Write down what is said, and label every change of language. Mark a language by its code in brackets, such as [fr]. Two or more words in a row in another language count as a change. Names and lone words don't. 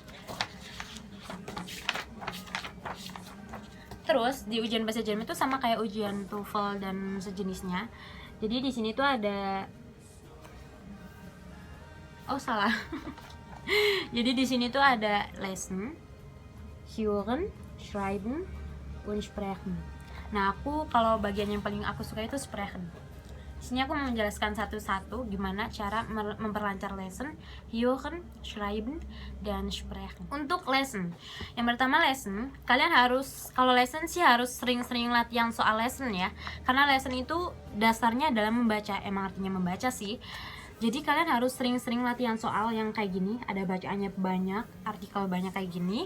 [id] Terus di ujian bahasa Jerman itu sama kayak ujian TOEFL dan sejenisnya. Jadi di sini tuh ada salah. Jadi di sini tuh ada [de] lesen, hören, schreiben, und sprechen. [id] Nah, aku kalau bagian yang paling aku suka itu sprechen. Di sini aku mau menjelaskan satu-satu gimana cara memperlancar [de] lesen, hören, schreiben, [id] dan sprechen. Untuk lesen, yang pertama lesen, kalian harus, kalau lesen sih harus sering-sering latihan soal lesen ya. Karena lesen itu dasarnya adalah membaca, emang artinya membaca sih. Jadi kalian harus sering-sering latihan soal yang kayak gini, ada bacaannya banyak, artikel banyak kayak gini.